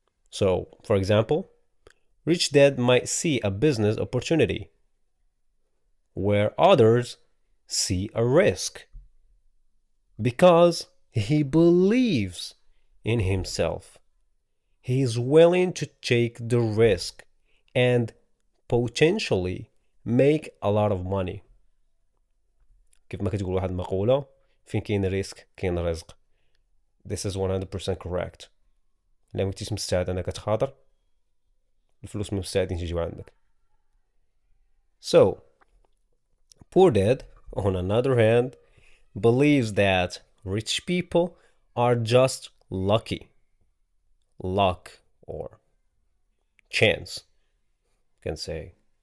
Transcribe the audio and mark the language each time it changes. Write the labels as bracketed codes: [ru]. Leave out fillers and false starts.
[en] So, for example, Rich Dad might see a business opportunity where others see a risk because he believes in himself. He is willing to take the risk and potentially make a lot of money. [ar] كيف ما كتقول واحد المقولة، فين كاين ريسك كاين رزق. [en] This is 100% correct. [ar] إلا ما كنتيش مستعد أنك تخاطر، الفلوس ما مستعدين تجيو عندك. [en] So, Poor Dad, on another hand, believes that rich people are just lucky. Luck or chance, you can say.